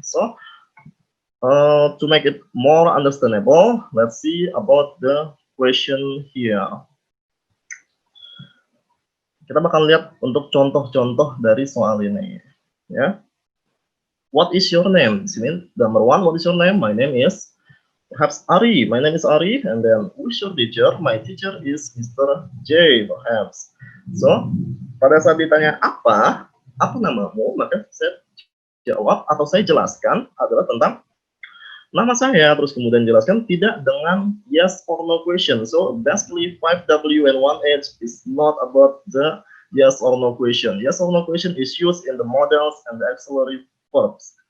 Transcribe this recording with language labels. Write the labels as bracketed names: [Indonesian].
[English] So, to make it more understandable, let's see about the question here. [Indonesian] Kita bakal lihat untuk contoh-contoh dari soal ini, ya. [English] What is your name? [Indonesian] Di sini [English] number 1, what is your name? My name is perhaps Ari. My name is Ari. And then who is your teacher? My teacher is Mr. J. Perhaps. [Indonesian] So pada saat ditanya apa namamu, maka saya jawab atau saya jelaskan adalah tentang nama saya, terus kemudian jelaskan tidak dengan [English] yes or no question. So basically 5W and 1H is not about the yes or no question. Yes or no question is used in the modals and the auxiliary verbs.